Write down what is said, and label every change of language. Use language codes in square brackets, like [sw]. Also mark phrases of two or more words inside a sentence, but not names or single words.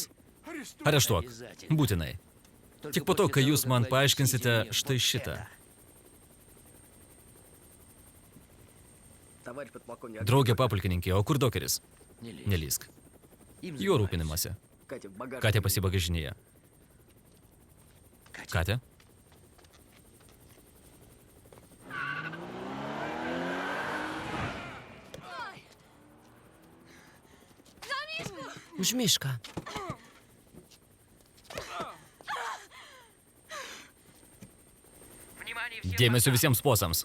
[lt] Areštuok. Būtinai. Tik po to, kai jūs man paaiškinsite štai šitą. [ru] Товарищ подполковник. [lt] Draugė papulkininkė, o kur Dokeris? Nelysk. Juo rūpinimasi. [ru] Катя в багажнике. [lt] Katė pasibagažinėje. Katė? Už mišką. Dėmesio visiems posams.